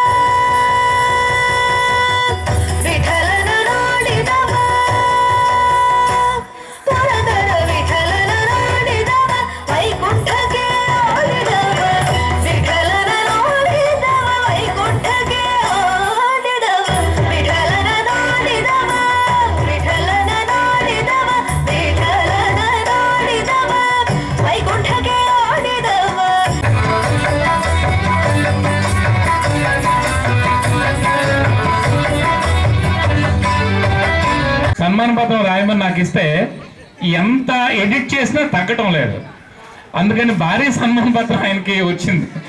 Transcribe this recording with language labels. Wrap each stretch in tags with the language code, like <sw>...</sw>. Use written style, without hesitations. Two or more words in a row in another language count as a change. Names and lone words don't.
<kn>ವಿಠಲನ ನೋಡಿದವ ಪುರದರ ವಿಠಲನ ನೋಡಿದವ ವೈಕುಂಠಕ್ಕೆ ಓಡಿದವ ವಿಠಲನ ನೋಡಿದವ ವೈಕುಂಠಕ್ಕೆ ಓಡಿದವ ವಿಠಲನ ನೋಡಿದವ ವಿಠಲನ ನೋಡಿದವ ವಿಠಲನ ನೋಡಿದವ ವೈಕುಂಠಕ್ಕೆ ಓಡಿದವ</kn> <te>సన్మాన పత్రం రాయమని నాకు ఇస్తే ఎంత ఎడిట్ చేసినా తగ్గటం లేదు. అందుకని భారీ సన్మాన పత్రం ఆయనకి వచ్చింది.</te>